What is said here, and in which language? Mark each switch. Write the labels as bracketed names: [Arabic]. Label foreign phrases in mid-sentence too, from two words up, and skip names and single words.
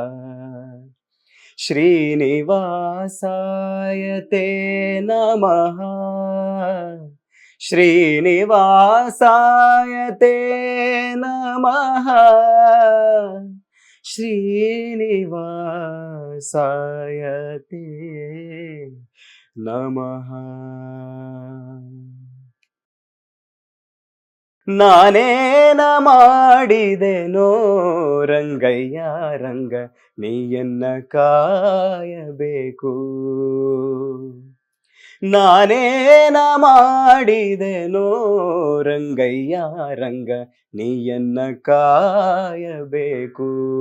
[Sanskrit] శ్రీనివాసాయ తే నమః. శ్రీనివాసాయ తే నమః. శ్రీనివాసాయ తే నమః. [Kannada] ನಾನೇನ ಮಾಡಿದೆನೋ ರಂಗಯ್ಯ ರಂಗ ನೀಯನ್ನ ಕಾಯಬೇಕು. ನಾನೇನ ಮಾಡಿದೆನೋ ರಂಗಯ್ಯ ರಂಗ ನೀಯನ್ನ ಕಾಯಬೇಕು.